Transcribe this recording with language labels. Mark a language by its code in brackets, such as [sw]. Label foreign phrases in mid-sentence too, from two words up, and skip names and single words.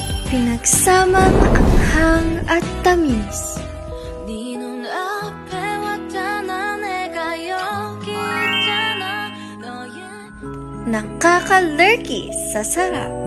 [tl] Pinagsamang anghang at tamis. [ko] 네 눈앞에 왔잖아 내가 여기 있잖아 너의 [tl] Nakakalurky sa sarap.